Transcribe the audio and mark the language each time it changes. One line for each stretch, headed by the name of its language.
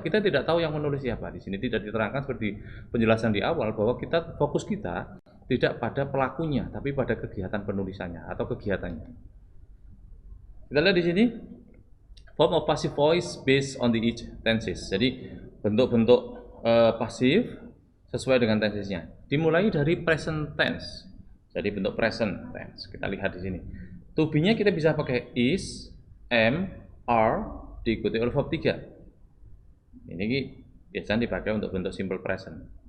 Indonesian: Kita tidak tahu yang menulis siapa. Di sini tidak diterangkan seperti penjelasan di awal bahwa fokus kita tidak pada pelakunya, tapi pada kegiatan penulisannya atau kegiatannya.
English: Kita lihat di sini, form of passive voice based on the each tenses.
Indonesian: Jadi bentuk-bentuk pasif sesuai dengan tensesnya. Dimulai dari present tense. Jadi bentuk present tense. Kita lihat di sini. To be-nya kita bisa pakai is, am, are, diikuti oleh verb 3. Ini biasanya dipakai untuk bentuk simple present.